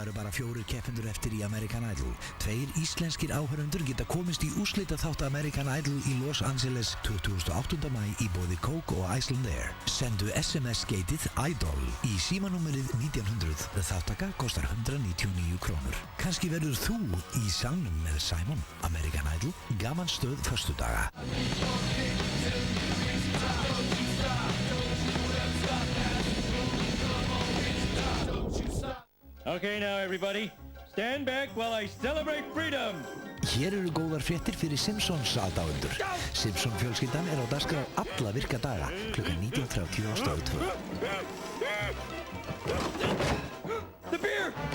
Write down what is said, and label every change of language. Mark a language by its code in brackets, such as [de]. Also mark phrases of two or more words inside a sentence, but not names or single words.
[is] bara 4 keppendur eftir í American Idol. 2 íslenskir áhorfendur geta komist í úrslitaþátt American Idol í Los Angeles 28. maí í boði Coke og Icelandair. Sendu SMS-skeitið IDOL í símanúmerið 1900. Þáttaka kostar 199 krónur. Kannski verður þú í salnum með Simon. American Idol, gamanstöð föstudaga. [en] Okay, now everybody, stand back while I celebrate freedom. [is] Hér eru góðar fréttir fyrir Simpsons aðdáendur. Simpson fjölskyldan á dagskrá alla virka daga klukkan 19:30 á Stöð 2. [en] The beer!